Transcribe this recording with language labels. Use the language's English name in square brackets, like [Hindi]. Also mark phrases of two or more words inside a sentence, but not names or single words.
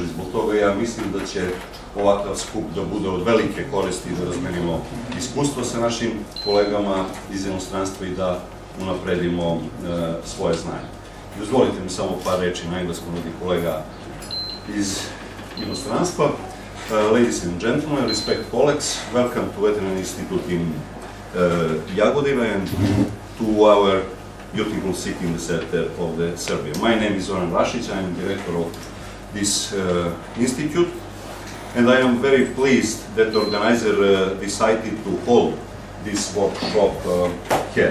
[Serbian] Zbog toga ja mislim da će ovakav skup da bude od velike koristi da razmenimo iskustvo sa našim kolegama iz inostranstva i da unapredimo svoje znanje. Dozvolite mi samo par reči na engleskom od kolega iz inostranstva. [English] Ladies and gentlemen, respect colleagues, welcome to Veterinary Institute in Jagodina and to our beautiful city in the center of Serbia. My name is Zoran Rašić, I am director of this institute, and I am very pleased that the organizer decided to hold this workshop here.